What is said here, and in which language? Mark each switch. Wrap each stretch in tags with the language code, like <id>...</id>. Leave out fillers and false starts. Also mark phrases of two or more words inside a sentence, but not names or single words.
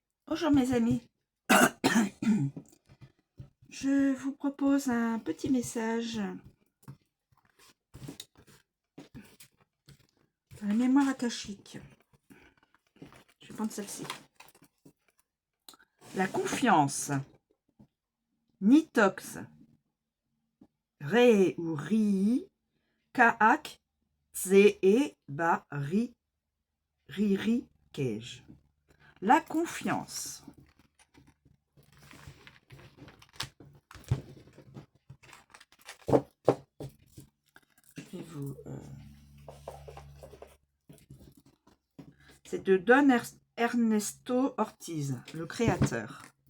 <fr>Bonjour mes amis, je vous propose un petit message sur la mémoire akashique. Je vais prendre celle-ci. La confiance, Nitox, Re ou Ri, Kaak, Tse e Ba Ri, Ri Kej. La confiance. Je vais vous... C'est de Don Ernesto Ortiz, le créateur.</fr>